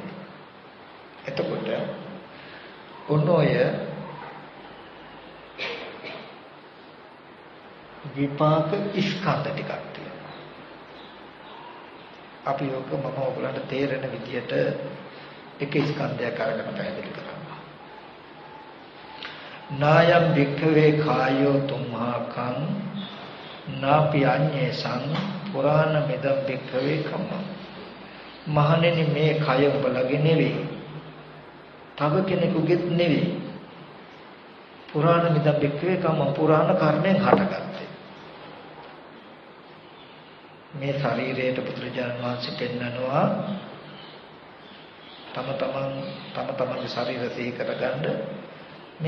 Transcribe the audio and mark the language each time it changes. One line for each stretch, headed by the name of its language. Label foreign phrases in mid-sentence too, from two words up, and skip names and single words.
Sinhala: එතකොට ඔන්නෝය විපාක ස්කන්ධ ටිකක් තියෙනවා. අපි ඔක මම ඔයගලන්ට තේරෙන විදිහට එක ස්කන්ධයක් අරගෙන පැහැදිලි කරනවා.
Pali: නායම් වික්ඛවේ කායෝ තුම්හාකං නාපි අඤ්ඤේසං පුරාණ මෙදම් වික්ඛවේ කම්ම.
Sinhala: මහණෙනි මේ කය ඔබලගේ නෙවෙයි. තව කෙනෙකුගේත් නෙවෙයි.
Pali: පුරාණ මෙදම් වික්ඛවේ කම්ම
Sinhala: පුරාණ කර්මෙන් හටගත්තේ. මේ ශරීරයට පුදුරජාණන් වහන්සේ පෙන්නනවා තම තමන්ගේ ශරීරය සිහි කරගන්න මේ